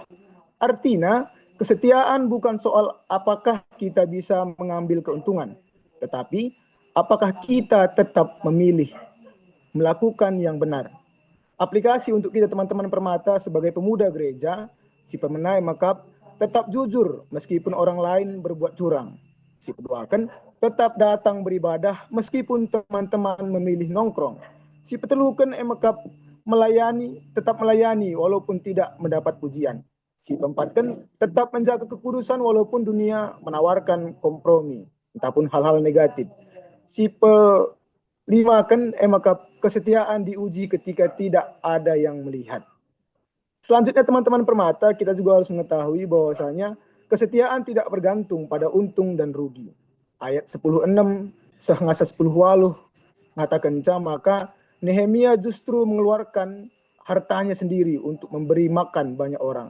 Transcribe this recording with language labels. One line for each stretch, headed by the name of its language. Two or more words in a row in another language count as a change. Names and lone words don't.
Indonesian: Artinya, kesetiaan bukan soal apakah kita bisa mengambil keuntungan, tetapi apakah kita tetap memilih melakukan yang benar. Aplikasi untuk kita teman-teman permata sebagai pemuda gereja,
Batak Karo: si pemenai
Indonesian: maka tetap jujur meskipun orang lain berbuat curang.
Batak Karo: Si peduakan
Indonesian: tetap datang beribadah meskipun teman-teman memilih nongkrong.
Batak Karo: Si petelukan
Indonesian: maka tetap melayani walaupun tidak mendapat pujian.
Batak Karo: Si peempatkan
Indonesian: tetap menjaga kekudusan walaupun dunia menawarkan kompromi ataupun hal-hal negatif.
Batak Karo: Si pelimakan
Indonesian: maka kesetiaan diuji ketika tidak ada yang melihat. Selanjutnya teman-teman permata, kita juga harus mengetahui bahwasanya kesetiaan tidak bergantung pada untung dan rugi. Ayat 10:6 sehingga 10:8 mengatakan maka Nehemia justru mengeluarkan hartanya sendiri untuk memberi makan banyak orang.